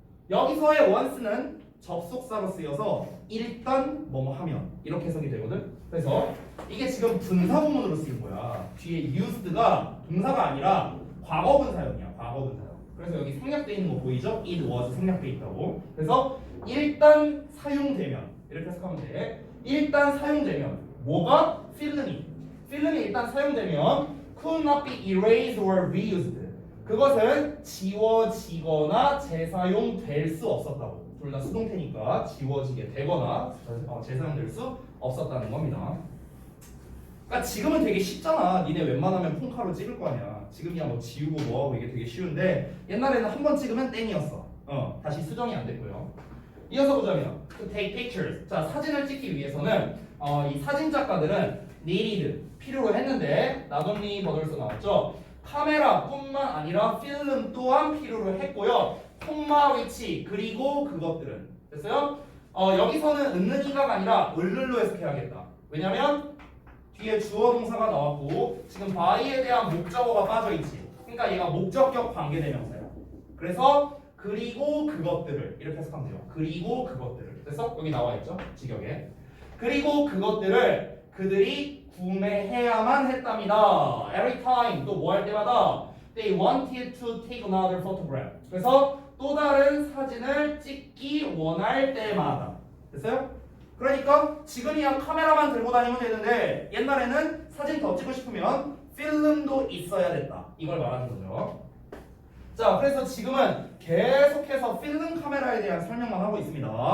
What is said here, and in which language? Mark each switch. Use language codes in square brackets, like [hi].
[ko] 여기서의 once는 접속사로 쓰여서 일단 뭐뭐 하면 이렇게 해석이 되거든. 그래서 이게 지금 분사구문으로 쓰인 거야. 뒤에 used가 동사가 아니라 과거분사형이야. 과거분사형. 그래서 여기 생략돼 있는 거 보이죠? it was 생략돼 있다고. 그래서 일단 사용되면 이렇게 해석하면 돼. 일단 사용되면 뭐가? 필름이 일단 사용되면 [en] could not be erased or reused. [ko] 그것은 지워지거나 재사용될 수 없었다고. 둘 다 수동태니까 지워지게 되거나 재사용될 수 없었다는 겁니다. 그러니까 지금은 되게 쉽잖아. 니네 웬만하면 폰카로 찍을 거 아니야. 지금이야 뭐 지우고 뭐하고 이게 되게 쉬운데 옛날에는 한 번 찍으면 땡이었어. 다시 수정이 안 됐고요. 이어서 보자면 [en] to take pictures. [ko] 자, 사진을 찍기 위해서는 이 사진 작가들은 needed 필요로 했는데 not only but also 나왔죠. 카메라뿐만 아니라 필름 또한 필요로 했고요. 콤마 위치 그리고 그것들은 됐어요? 여기서는 은는이가가 아니라 을를로 해석해야겠다. 왜냐면 뒤에 주어 동사가 나왔고 지금 by에 대한 목적어가 빠져있지. 그러니까 얘가 목적격 관계대명사야. 그래서 그리고 그것들을 이렇게 해석하면 돼요. 그리고 그것들을. 그래서 여기 나와있죠? 직역에. 그리고 그것들을 그들이 구매해야만 했답니다. [en] Every time [ko] 또 뭐 할 때마다 [en] they wanted to take another photograph. [ko] 그래서 또 다른 사진을 찍기 원할 때마다. 됐어요? 그러니까 지금이야 카메라만 들고 다니면 되는데 옛날에는 사진 더 찍고 싶으면 필름도 있어야 됐다. 이걸 말하는 거죠. 자, 그래서 지금은 계속해서 필름 카메라에 대한 설명만 하고 있습니다.